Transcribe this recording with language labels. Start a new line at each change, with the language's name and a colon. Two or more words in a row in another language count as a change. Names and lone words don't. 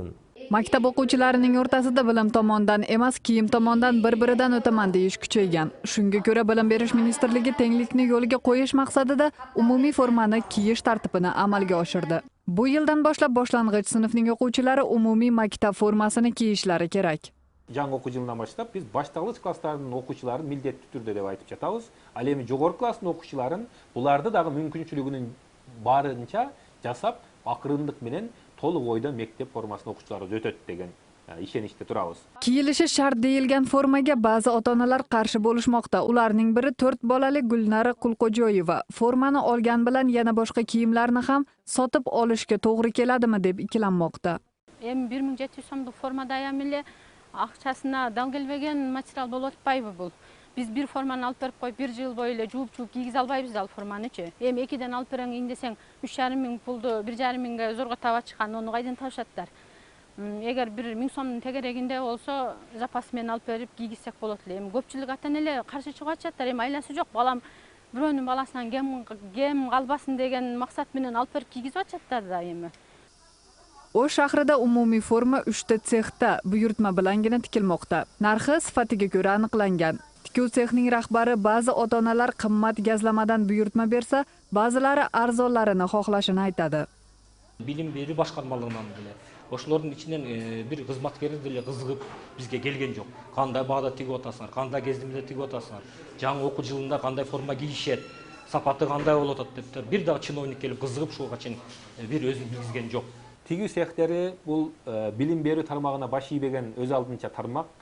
Uzbek: Maktab o'quvchilarining o'rtasida bilim tomondan emas, kiyim tomondan bir-biridan o'taman deyish kuchaygan. Shunga ko'ra, Bilim berish ministrligi tenglikni yo'lga qo'yish maqsadida umumiy formani kiyish tartibini amalga oshirdi. Bu yildan boshlab boshlang'ich sinfning o'quvchilari umumiy maktab formasini kiyishlari kerak.
Kyrgyz: Жаңы окуу жылынан баштап биз башталгыч класстардын окуучуларын милдеттүү түрдө деп айтып жатабыз. Ал эми жогорку класстын окуучуларын буларды дагы мүмкүнчүлүгүнүн барынча жасап, акырындык менен толук ойдон мектеп формасын окуучулар өтөт деген ишеничте турабыз.
Uzbek: Kiyilishi shart deyilgan formaga ba'zi ota-onalar qarshi bo'lishmoqda. Ularning biri 4 bolali Gulnara Qulqo'joyeva. Formani olgan bilan yana boshqa kiyimlarni ham sotib olishga to'g'ri keladimi deb ikkilanmoqda.
Kyrgyz: Эми 1700 сомдук формада эле акчасына дал келбеген материал болуп атпайбы бул? Биз бир форманы алып берип коюп, 1 жыл бою эле жууп кийгизе албайбыз ал форманычы. Эми 2ден алып бериң десең, 3,5 миң пулду 1,5 миңге зорго таап чыккан, ону кайдан табышаттар? Эгер 1000 сомдун тегерегинде болсо, запас менен алып берип кийгизсек болот эле. Эми көпчүлүк ата-энелер каршы чыгып атышаттар. Эми айласы жок, балам бирөөнүн баласынан кем калбасын деген максат менен алып берип кийгизип атышаттар да эми.
Uzbek: O'sh shahrida umumiy forma 3 ta sexda buyurtma bilangina tikilmoqda. Narxi sifatiga ko'ra aniqlangan. Tikuv sexning rahbari ba'zi ota-onalar qimmat gazlamadan buyurtma bersa, ba'zilari arzonlarini xohlashini aytadi. Bilim beri boshqarmalaridan bile.
Kyrgyz: Ошолордун ичинен бир кызматкер деле кызыгып бизге келген жок. Кандай багда тигип атасыңар, кандай кездемеде тигип атасыңар, жаңы окуу жылында кандай форма кийишет, сапаты кандай болот деп бир дагы чиновник келип кызыгып ушуга чейин бир өзүн билгизген жок. Тигүү цехтери бул билим берүү тармагына баш ийбеген өз алдынча тармак.